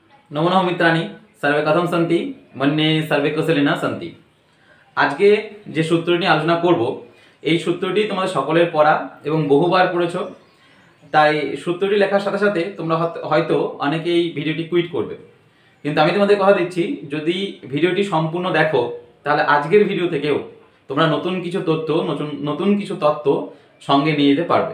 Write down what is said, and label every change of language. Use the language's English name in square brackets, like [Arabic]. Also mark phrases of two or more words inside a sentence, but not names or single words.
[Sanskrit] नमो नमः मित्राणि सर्वे कथम सन्ति मन्ये सर्वे कुशलिनः सन्ति। [Bangla] আজকে যে সূত্রটি আলোচনা করব এই সূত্রটি তোমাদের সকলের পড়া এবং বহুবার পড়েছো, তাই সূত্রটি লেখার সাথে সাথে তোমরা হয়তো অনেকেই ভিডিওটি কুইট করবে, কিন্তু আমি তোমাদের কথা দিচ্ছি যদি ভিডিওটি সম্পূর্ণ দেখো তাহলে আজকের ভিডিও থেকেও তোমরা নতুন কিছু তথ্য সঙ্গে নিয়ে যেতে পারবে।